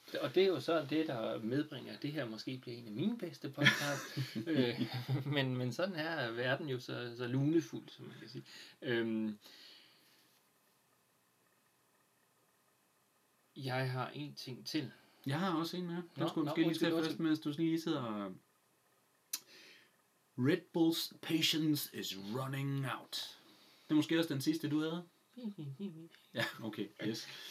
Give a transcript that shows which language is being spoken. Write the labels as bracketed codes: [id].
[da] Og det er jo så det, der medbringer, at det her måske bliver en af mine bedste podcast. men sådan er verden jo så lunefuld, som man kan sige. Jeg har en ting til. Jeg har også en mere. Du skulle måske lige tage først, mens du lige sidder og... [en] Red Bull's patience is running out. [da] Det er måske også den sidste, du havde. Ja, okay, yes.